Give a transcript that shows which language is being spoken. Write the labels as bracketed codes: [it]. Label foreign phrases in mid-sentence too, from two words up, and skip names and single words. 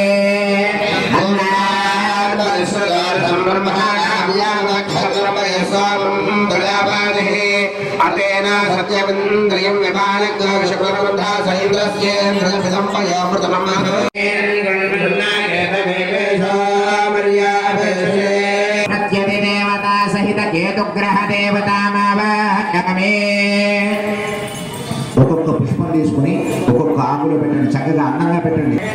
[sa] अतेना सत्यमिन्द्रियं विपालक्य शुक्रवृद्धा देवता सहित केतुग्रह देवता मावाहयामि [te] ఒక్కొక్క పుష్పం తీసుకుని ఒక్కొక్క ఆకులో పెట్టండి, చక్కగా అందంగా పెట్టండి.